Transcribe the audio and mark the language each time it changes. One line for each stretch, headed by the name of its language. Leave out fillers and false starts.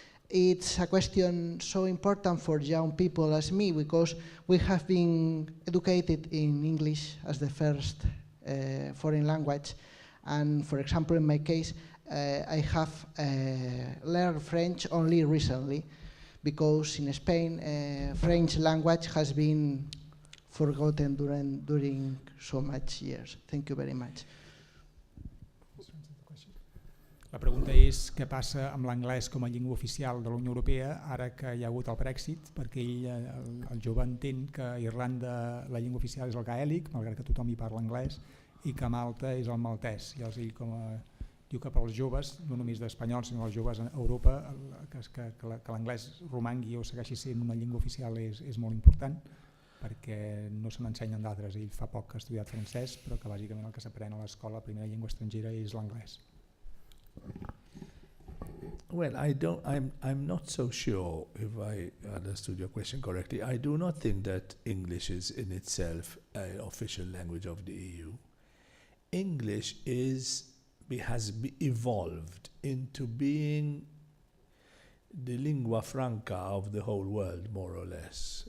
English: It's a question so important for young people as me, because we have been educated in English as the first foreign language, and for example in my case I have learned French only recently, because in Spain French language has been forgotten during so much years? Thank you very much.
Catalan: La pregunta és què passa amb l'anglès com a llengua oficial de la Unió Europea ara que hi ha hagut el Brexit, perquè el jove entén que a Irlanda la llengua oficial és el gaèlic, malgrat que tothom hi parla anglès, i que a Malta és el maltès. I els diu que per als joves, no només d'espanyols sinó els joves a Europa, que l'anglès romangui o segueixi sent una llengua oficial és molt important, perquè no se n'ensenyen d'altres. Ell fa poc que ha estudiat francès, però que bàsicament el que s'aprèn a l'escola, la primera llengua estrangera, és l'anglès.
English: Well, I'm not so sure if I understood your question correctly. I do not think that English is in itself an official language of the EU. English has evolved into being the lingua franca of the whole world, more or less.